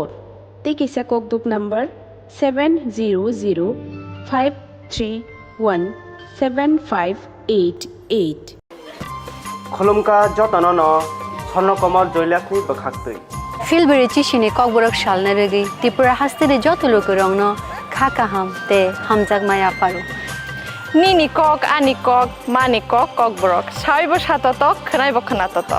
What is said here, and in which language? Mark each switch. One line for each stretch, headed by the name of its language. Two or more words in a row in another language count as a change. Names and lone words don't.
Kok Borok: টিকিসা ককদুক নম্বর 7005317588। खुलुमका जतन स्वर्णकमल जयलाखनि बखाक्तै फिलबेरे चिसिने ककबरक सालना रेगै त्रिपुरा हास्तेरे जत लोक रंगन खाका हम ते हमजाक माया पारो নিনি কক আনি কক মানি কক ককবরক সাইব সাততক খনাইব খনাততক